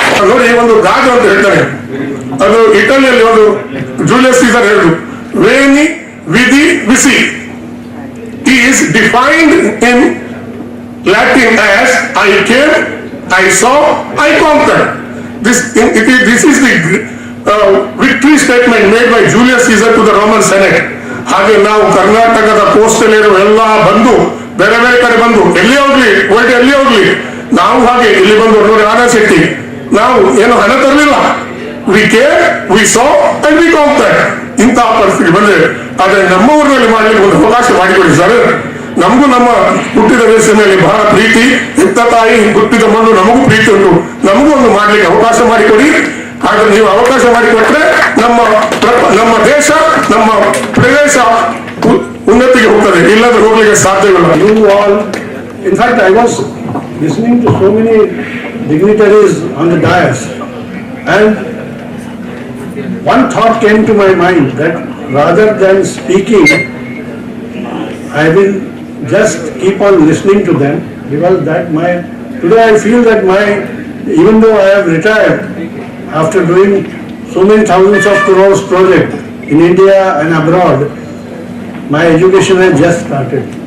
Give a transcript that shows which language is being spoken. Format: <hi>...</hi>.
<kn>ನೋಡಿ, ಒಂದು ಗಾಜು ಅಂತ ಹೇಳ್ತಾರೆ, ಅದು ಇಟಲಿಯಲ್ಲಿ ಒಂದು ಜೂಲಿಯಸ್ ಸೀಸರ್ ಹೇಳಿದ್ರು,</kn> <la>ವೇನಿ ವಿಧಿ ವಿಸಿ</la> <en>Is defined in Latin as I came, I saw, I conquered. This is the victory statement made by Julius Caesar to the Roman Senate.</en> <kn>ಹಾಗೆ ನಾವು ಕರ್ನಾಟಕದ ಕೋಸ್ಟಲ್ ಇರುವ ಎಲ್ಲ ಬಂದು ಬೇರೆ ಬೇರೆ ಕಡೆ ಬಂದು ಎಲ್ಲಿ ಹೋಗ್ಲಿ ವರ್ಲ್ಡ್ ಎಲ್ಲಿ ಹೋಗ್ಲಿ ನಾವು ಹಾಗೆ ಇಲ್ಲಿ ಬಂದು ನೋಡಿ ಆನಾ ಶೆಟ್ಟಿ ನಾವು ಏನು ಹಣ ತರಲಿಲ್ಲ.</kn> <en>We care, we saw and we conquer.</en> <kn>ಇಂತಹ ಪರಿಸ್ಥಿತಿ ಬಂದ್ರೆ ಆದ್ರೆ ನಮ್ಮ ಊರಿನಲ್ಲಿ ಮಾಡ್ಲಿಕ್ಕೆ ಒಂದು ಅವಕಾಶ ಮಾಡಿಕೊಡಿ ಸರ್. ನಮಗೂ ನಮ್ಮ ಹುಟ್ಟಿದ ದೇಶದ ಮೇಲೆ ಬಹಳ ಪ್ರೀತಿ, ಹೆತ್ತ ತಾಯಿ ಹುಟ್ಟಿದ ಮಣ್ಣು ನಮಗೂ ಪ್ರೀತಿ ಉಂಟು, ನಮಗೂ ಒಂದು ಮಾಡ್ಲಿಕ್ಕೆ ಅವಕಾಶ ಮಾಡಿಕೊಡಿ. ಆದ್ರೆ ನೀವು ಅವಕಾಶ ಮಾಡಿಕೊಟ್ರೆ ನಮ್ಮ ದೇಶ, ನಮ್ಮ ಪ್ರದೇಶ ಉನ್ನತಿಗೆ ಹೋಗ್ತದೆ, ಇಲ್ಲದ್ರೆ ಹೋಗ್ಲಿಕ್ಕೆ ಸಾಧ್ಯವಿಲ್ಲ.</kn> <en>You all, in fact, I was listening to so many dignitaries on the dais, and one thought came to my mind that rather than speaking, I will just keep on listening to them, because today I feel that even though I have retired after doing so many thousands of crores project in India and abroad, my education has just started.</en>